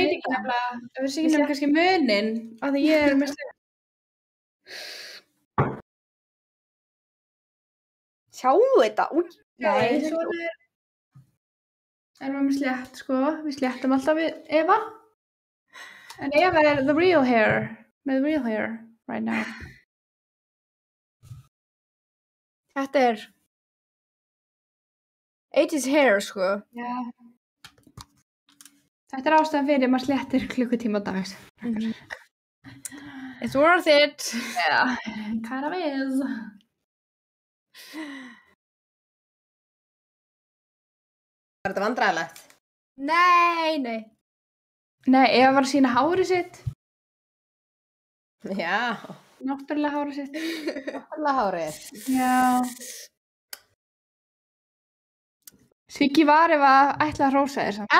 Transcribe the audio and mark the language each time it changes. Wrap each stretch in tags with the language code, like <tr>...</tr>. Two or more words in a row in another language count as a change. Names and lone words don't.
<is>veit ekki nefnilega, ef við sýnum kannski munin, af því ég er með slegð. Sjáu þetta? Nei, svona er maður með slétt, sko. Við sléttum alltaf við Eva. En Eva er</is> <en>the real hair,</en> <is>með</is> <en>real hair right now.</en> <is>Þetta er</is> <en>80's hair,</en> <is>sko. Já. Þetta er ástæðan fyrir maður sléttir klukkutíma á dags.</is> <en>It's worth it. Já, kind of is.</en> <is>Var þetta vandræðilegt? Nei. Nei, Eva var að sýna hárið sitt Já. Náttúrulega hárið sitt. Náttúrulega hárið. Já. Siggi var ef að ætla að hrósa þér samt.</is>